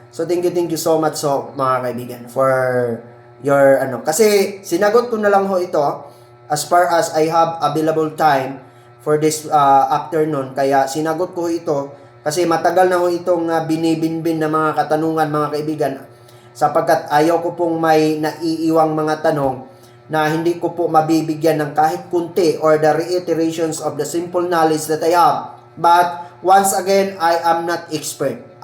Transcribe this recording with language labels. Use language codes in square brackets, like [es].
[en] So, thank you so much, [tl] mga kaibigan, [en] for your [tl] kasi sinagot ko na lang ito [en] as far as I have available time for this afternoon. [tl] Kaya sinagot ko ito kasi matagal na itong binibinbin na mga katanungan, mga kaibigan, sapagkat ayaw ko pong may naiiwang mga tanong na hindi ko po mabibigyan ng kahit kunti [en] or the reiterations of the simple knowledge that I have. But once again, I am not expert.